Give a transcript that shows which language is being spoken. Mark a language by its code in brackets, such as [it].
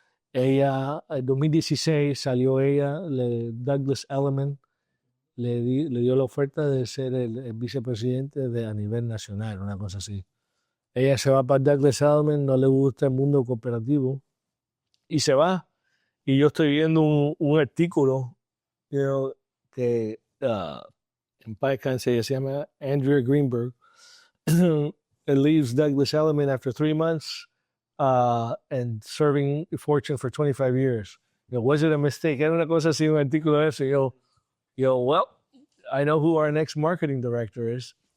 [es] Ella, en 2016 salió ella, Douglas Elliman le dio la oferta de ser el vicepresidente a nivel nacional, una cosa así. Ella se va para Douglas Elliman, no le gusta el mundo cooperativo y se va. Y yo estoy viendo un artículo que en paz descanse, se llama Andrea Greenberg. [en] It leaves Douglas Elliman after 3 months and serving Fortune for 25 years. Was it a mistake? [es] Era una cosa así, un artículo de eso. [en] Well, I know who our next marketing director is.